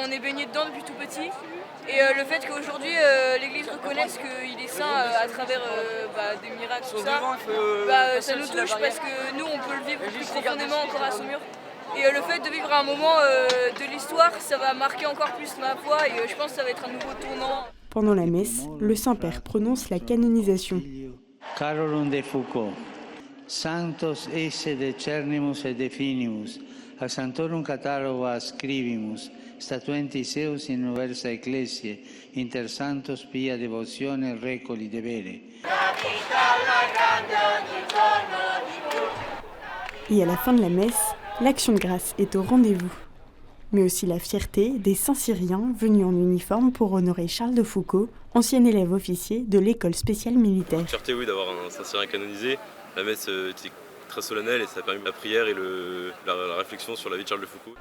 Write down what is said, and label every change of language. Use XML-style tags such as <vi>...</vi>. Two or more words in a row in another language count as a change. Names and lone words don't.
<fr>on est baigné dedans depuis tout petit. Et le fait qu'aujourd'hui l'Église reconnaisse qu'il est saint à travers des miracles, tout ça, ça nous touche parce que nous on peut le vivre plus profondément encore à Saumur. Et le fait de vivre un moment de l'histoire, ça va marquer encore plus ma foi et je pense que ça va être un nouveau tournant. Pendant la messe, le Saint-Père prononce la canonisation.</fr> <la>Carolum de Foucault, Sanctos esse decernimus et definimus, a Sanctorum catalogo ascribimus, statuentis eus in universa ecclesiae, inter santos pia devotione recoli debere.</la> <fr>Et à la fin de la messe, l'action de grâce est au rendez-vous. Mais aussi la fierté des Saint-Cyriens venus en uniforme pour honorer Charles de Foucault, ancien élève officier de l'école spéciale militaire. Fierté, oui, d'avoir un Saint-Cyrien canonisé. La messe était très solennelle et ça a permis la prière et la réflexion sur la vie de Charles de Foucault.</fr>